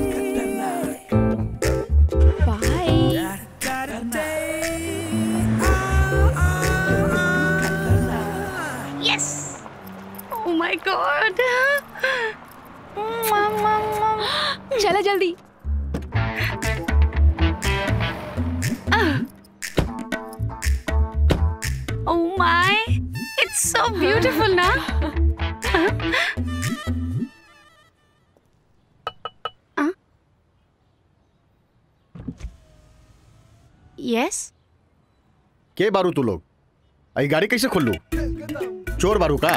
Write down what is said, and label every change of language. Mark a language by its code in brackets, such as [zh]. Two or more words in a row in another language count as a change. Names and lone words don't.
[en] Oh my God! [bho] चला जल्दी। [en] Oh my! It's so beautiful ना? Yes? [bho] के बारू तू लोग? आई गाड़ी कैसे खोलू? चोर बारू का?